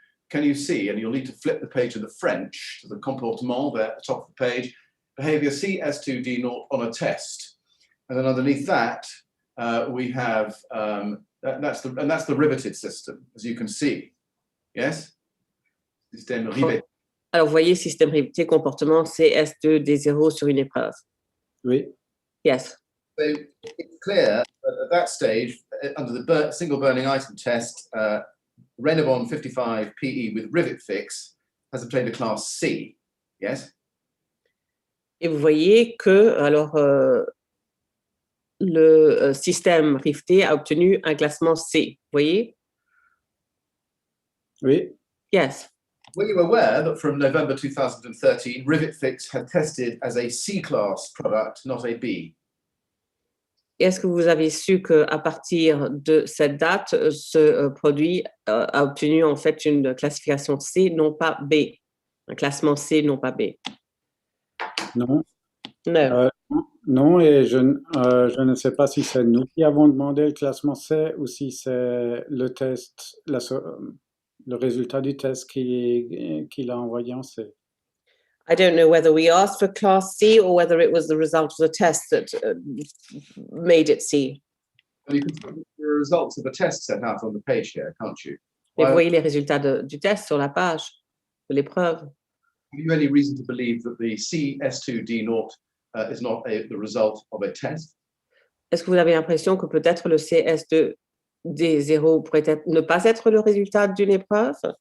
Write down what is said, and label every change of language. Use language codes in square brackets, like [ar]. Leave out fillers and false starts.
[en] Can you see, and you'll need to flip the page of the French to the comportement there at the top of the page, behavior CS2D0 on a test. And then underneath that, we have, that's the riveted system, as you can see. Yes? [fr] Système riveté. Alors, vous voyez, système riveté, comportement CS2D0 sur une épreuve. Oui, [en] Yes. So it's clear that at that stage, under the single burning item test, Renabon 55 PE with rivet fix has obtained a class C. Yes? [fr] Et vous voyez que alors le système rifté a obtenu un classement C. Vous voyez? oui, [en] Yes. Were you aware that from November 2013, rivet fix had tested as a C class product, not a B? [fr] Est-ce que vous avez su qu'à partir de cette date, ce produit a obtenu en fait une classification C, non pas B, un classement C, non pas B? non. [en] No. [fr] Non, et je ne sais pas si c'est nous qui avons demandé le classement C ou si c'est le test, le résultat du test qu'il a envoyé en C. [en] I don't know whether we asked for class C or whether it was the result of the test that made it C. Well, you can see the results of the test set out on the page here, can't you? [fr] Et vous [en] Why- [fr] voyez les résultats du test sur la page de l'épreuve. [en] Have you any reason to believe that the CS2D0 is not the result of a test? [fr] Est-ce que vous avez l'impression que peut-être le CS2D0 pourrait ne pas être le résultat d'une épreuve?